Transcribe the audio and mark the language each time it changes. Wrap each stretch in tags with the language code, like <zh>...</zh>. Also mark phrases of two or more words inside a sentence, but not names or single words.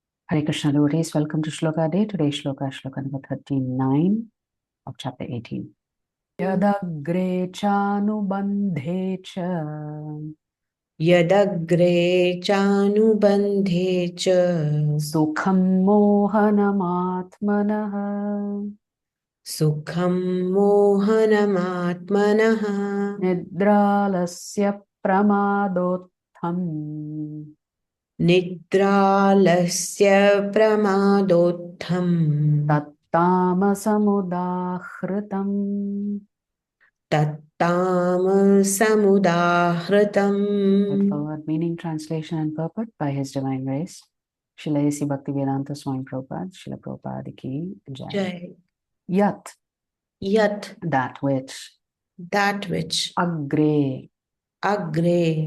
<en>Hare Krishna devotees, welcome to Shloka Day. Today's Shloka, Shloka number 39 of chapter 18.</en> <sa>यदग्रे चानुबन्धे च यदग्रे चानुबन्धे च सुखं मोहनमात्मनः सुखं मोहनमात्मनः निद्रालस्य प्रमादोत्थं निद्रालस्य प्रमादोत्थं तत्तामसमुदाहृतम्. तत्तामसमुदाहृतम्.</sa> <en>Straightforward meaning, translation and purport by His Divine Grace Srila A.C. Bhaktivedanta Swami Prabhupada, Srila Prabhupada</en> <hi>की जय.</hi> <en>Jai. Yat, Yat, that which, that which, agre, agre,</en>